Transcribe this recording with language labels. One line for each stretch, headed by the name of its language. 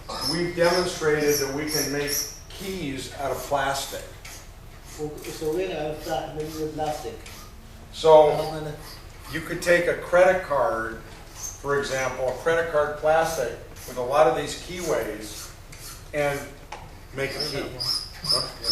English: we've demonstrated that we can make keys out of plastic.
Arabic: وسوينا مفتاح من البلاستيك.
English: So you could take a credit card, for example, a credit card plastic with a lot of these keyways and make a key. Huh?